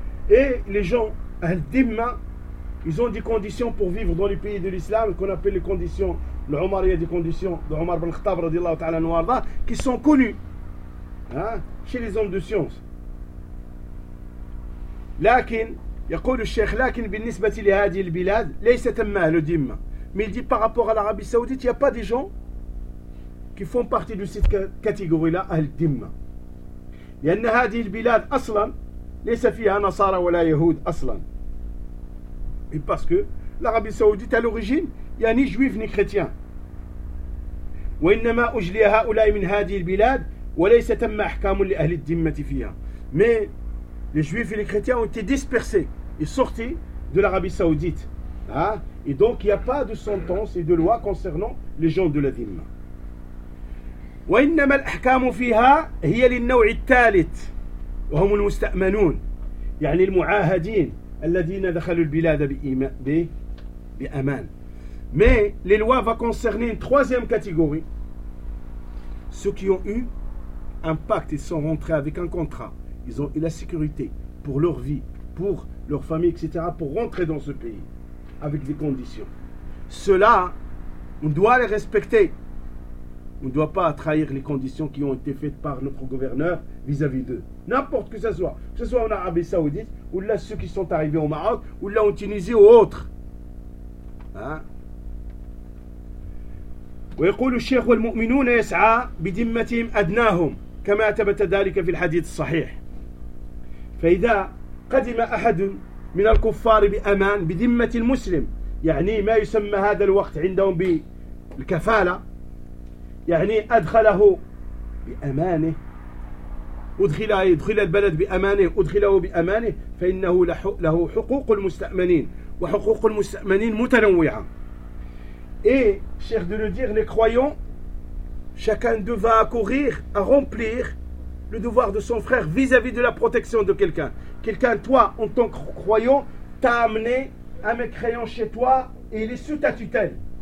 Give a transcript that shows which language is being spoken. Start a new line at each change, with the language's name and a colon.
French: Et les gens Ahl dhimma, ils ont des conditions pour vivre dans les pays de l'islam qu'on appelle les conditions l'Omar, il y a des conditions de Omar ibn Khattab radiallahu ta'ala anhu arda, qui sont connues, hein, chez les hommes de science.
Arabic: Lakin, يقول الشيخ لكن بالنسبة لهذه البلاد ليس تم أهل دمة.
French: Mais il dit par rapport à l'Arabie Saoudite, il n'y a pas des gens qui font partie de cette catégorie-là, أهل دمة.
Arabic: لأن هذه البلاد أصلا ليس فيها نصارى ولا يهود أصلا.
French: Et parce que l'Arabie Saoudite à l'origine, il n'y a ni juifs ni chrétiens.
Arabic: وإنما أجلي هؤلاء من هذه البلاد وليس تم احكام لاهل الذمه فيها.
French: Mais les juifs et les chrétiens ont été dispersés et sortis de l'Arabie Saoudite, hein, et donc il n'y a pas de sentence et de loi concernant les gens de la dhimma.
Arabic: وانما الاحكام فيها هي للنوع الثالث وهم المستأمنون يعني المعاهدين الذين دخلوا البلاد بامان.
French: Mais les lois vont concerner une troisième catégorie, ceux qui ont eu un pacte, ils sont rentrés avec un contrat, ils ont eu la sécurité pour leur vie, pour leur famille, etc., pour rentrer dans ce pays avec des conditions. Cela, on doit les respecter. On ne doit pas trahir les conditions qui ont été faites par notre gouverneur vis-à-vis d'eux. N'importe que ce soit en Arabie Saoudite, ou là ceux qui sont arrivés au Maroc, ou là en Tunisie ou autre. Hein?
Arabic: ويقول الشيخ والمؤمنون يسعى بذمتهم أدناهم كما ثبت ذلك في الحديث الصحيح فإذا قدم أحد من الكفار بأمان بذمة المسلم، يعني ما يسمى هذا الوقت عندهم بالكفالة، يعني أدخله بأمانه، أدخل البلد بأمانه، أدخله بأمانه، فإنه له حقوق المستأمنين، وحقوق المستأمنين متنوعة.
French: Et, cher de le dire, les croyants, chacun d'eux va accourir à remplir le devoir de son frère vis-à-vis de la protection de quelqu'un. Quelqu'un, toi, en tant que croyant, t'a amené un mécréant chez toi et il est sous ta tutelle.